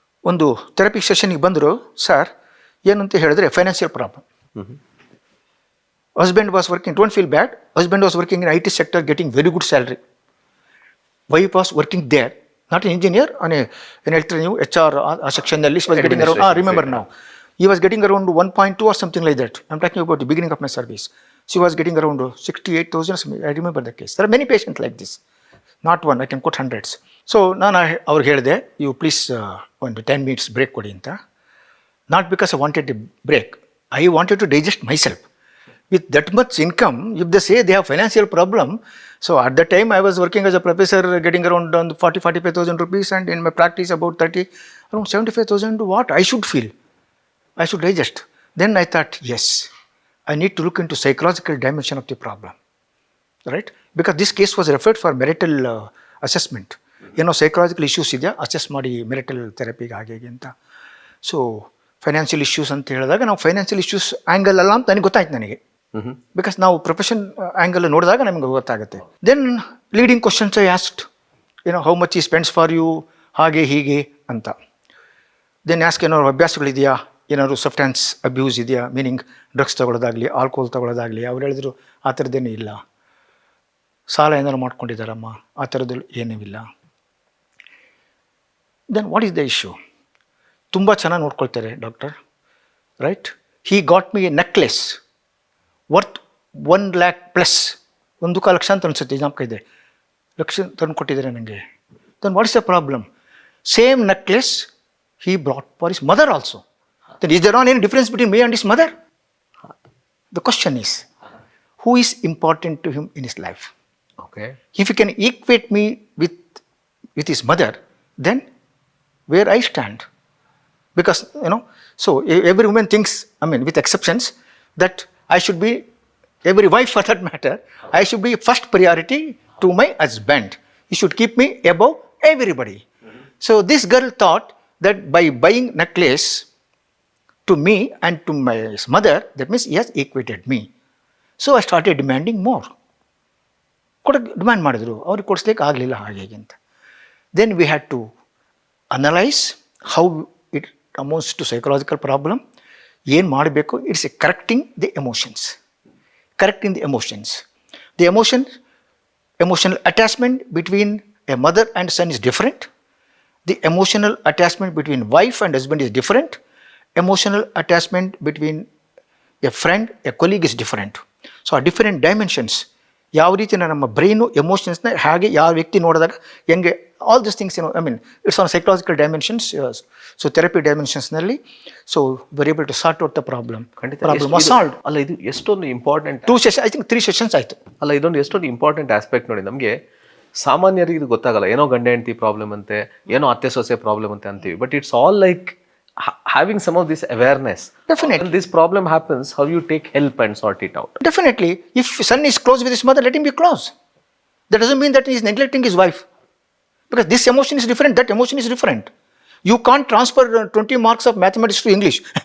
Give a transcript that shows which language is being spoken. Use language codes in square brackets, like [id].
[kn] ಒಂದು ಥೆರಪಿ ಸೆಷನ್ಗೆ ಬಂದರು. ಸರ್ ಏನಂತ ಹೇಳಿದ್ರೆ, financial problem. [en] Husband was working, don't feel bad, husband was working in IT sector, getting very good salary. Wife was working there, not an engineer, [kn] ಏನು ಹೇಳ್ತೀರಿ ನೀವು, [en] HR ಆ ಸೆಕ್ಷನ್ನಲ್ಲಿ. Was getting around, remember ನಾವು, he was getting around 1.2 or something like that. I'm talking about the beginning of my service. She was getting around 68,000. I remember the case. There are many patients like this, not one, I can quote hundreds. [kn] So ನಾನು ಅವ್ರಿಗೆ ಹೇಳಿದೆ, [en] you please [kn] ಒಂದು 10 minutes break ಕೊಡಿ ಅಂತ. [en] Not because I wanted a break, I wanted to digest myself. With that much income, if they say they have financial problem, so at that time I was working as a professor, getting around 40,000-45,000 rupees, and in my practice about 30, around 75,000. What I should feel, I should digest. Then I thought, yes, I need to look into psychological dimension of the problem, right? Because this case was referred for marital assessment. [kn] Psychological issues ಇದೆಯಾ, assess ಮಾಡಿ marital ಥೆರಪಿಗೆ ಹಾಗೆ ಅಂತ. So financial issues ಅಂತ ಹೇಳಿದಾಗ ನಾವು financial issues angle ಅಲ್ಲ ಅಂತ ನನಗೆ ಗೊತ್ತಾಯ್ತು. ನನಗೆ ಬಿಕಾಸ್ ನಾವು ಪ್ರೊಫೆಷನ್ ಆ್ಯಂಗಲ್ ನೋಡಿದಾಗ ನಮಗೆ ಗೊತ್ತಾಗುತ್ತೆ. [en] then leading questions I asked, how much he spends for you, [kn] ಹಾಗೆ ಹೀಗೆ ಅಂತ. ದೆನ್ ಆಸ್ಕ್ ಏನಾದ್ರು ಅಭ್ಯಾಸಗಳಿದೆಯಾ, ಏನಾದ್ರು ಸಬ್ಸ್ಟೆನ್ಸ್ ಅಬ್ಯೂಸ್ ಇದೆಯಾ, ಮೀನಿಂಗ್ ಡ್ರಗ್ಸ್ ತಗೊಳ್ಳೋದಾಗಲಿ ಆಲ್ಕೋಹಾಲ್ ತಗೊಳ್ಳೋದಾಗಲಿ. ಅವ್ರು ಹೇಳಿದ್ರು ಆ ಥರದ್ದೇನೂ ಇಲ್ಲ. ಸಾಲ ಏನಾದ್ರು ಮಾಡ್ಕೊಂಡಿದ್ದಾರಮ್ಮ, ಆ ಥರದ್ದು ಏನೂ ಇಲ್ಲ. [en] Then what is the issue? [kn] ತುಂಬ ಚೆನ್ನಾಗಿ ನೋಡ್ಕೊಳ್ತಾರೆ doctor, right. [en] he got me a necklace worth 1 lakh+, [kn] 1 lakh ಅಂತ ಅನಿಸುತ್ತೆ, ಜ್ಞಾಪಕ ಇದೆ, ಲಕ್ಷ ತಂದು ಕೊಟ್ಟಿದ್ದಾರೆ ನನಗೆ. [en] Then what is the problem? Same necklace he brought for his mother also. Then is there not any difference between me and his mother? The question is, who is important to him in his life? Okay. If he can equate me with his mother, then where I stand? Because, so every woman thinks, with exceptions, that I should be, every wife for that matter, I should be first priority to my husband. He should keep me above everybody. So this girl thought that by buying necklace to me and to my mother, that means he has equated me. So I started demanding more. [kn] Demand ಮಾಡಿದ್ರು, ಅವ್ರಿಗೆ ಕೊಡಿಸ್ಲಿಕ್ಕೆ ಆಗಲಿಲ್ಲ ಹಾಗೆ ಅಂತ. [en] Then we had to analyse how it amounts to psychological problem. [kn] ಏನು ಮಾಡಬೇಕು? [en] It's a correcting the emotions. Correcting the emotions. The emotional attachment between a mother and son is different. The emotional attachment between wife and husband is different. Emotional attachment between a friend, a colleague is different. [kn] So ಆ different dimensions, ಯಾವ ರೀತಿ ನಮ್ಮ brain ಎಮೋಷನ್ಸ್ನ ಹಾಗೆ ಯಾವ ವ್ಯಕ್ತಿ ನೋಡಿದಾಗ ಹೆಂಗೆ, [en] All this things it's on psychological dimensions. So therapy ಡೈಮೆನ್ಷನ್ಸ್ನಲ್ಲಿ so very able to sort out the problem. Problem solve. [kn] ಅಲ್ಲ, ಇದು ಎಷ್ಟೊಂದು important. [en] 2 sessions, I think 3 sessions [kn] ಆಯಿತು. ಅಲ್ಲ, ಇದೊಂದು ಎಷ್ಟೊಂದು ಇಂಪಾರ್ಟೆಂಟ್ ಆಸ್ಪೆಕ್ಟ್ ನೋಡಿ. ನಮಗೆ ಸಾಮಾನ್ಯರಿಗೆ ಇದು ಗೊತ್ತಾಗಲ್ಲ, ಏನೋ ಗಂಡ ಹೆಂಡತಿ ಪ್ರಾಬ್ಲಮ್ ಅಂತೆ, ಏನೋ ಅತ್ತೆ ಸೊಸೆ ಪ್ರಾಬ್ಲಮ್ ಅಂತೆ ಅಂತೀವಿ. [en] But it's all like having some of this awareness. Definitely. When this problem happens, how you take help and sort it out. Definitely. If son is close with his mother, let him be close. That doesn't mean that he is neglecting his wife. Because this emotion is different, that emotion is different. You can't transfer 20 marks of mathematics to English.